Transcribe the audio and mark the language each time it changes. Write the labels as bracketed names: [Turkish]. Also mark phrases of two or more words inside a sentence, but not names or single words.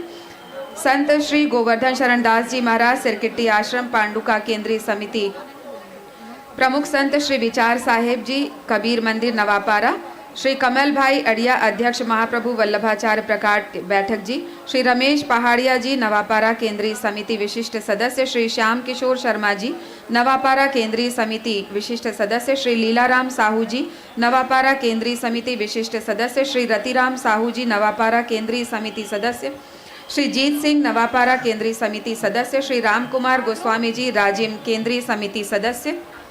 [Hindi] संत श्री गोवर्धन शरण दास जी महाराज, सिरकिट्टी आश्रम पांडुका केंद्रीय समिति प्रमुख। संत श्री विचार साहेब जी, कबीर मंदिर नवापारा। श्री कमल भाई अड़िया, अध्यक्ष महाप्रभु वल्लभाचार्य प्रकाट बैठक जी। श्री रमेश पहाड़िया जी, नवापारा केंद्रीय समिति विशिष्ट सदस्य। श्री श्याम किशोर शर्मा जी, नवापारा केंद्रीय समिति विशिष्ट सदस्य। श्री लीलाराम साहू जी, नवापारा केंद्रीय समिति विशिष्ट सदस्य। श्री रतिराम साहू जी, नवापारा केंद्रीय समिति सदस्य। श्री जीत सिंह, नवापारा केंद्रीय समिति सदस्य। श्री राम कुमार गोस्वामी जी, राजिम केंद्रीय समिति सदस्य।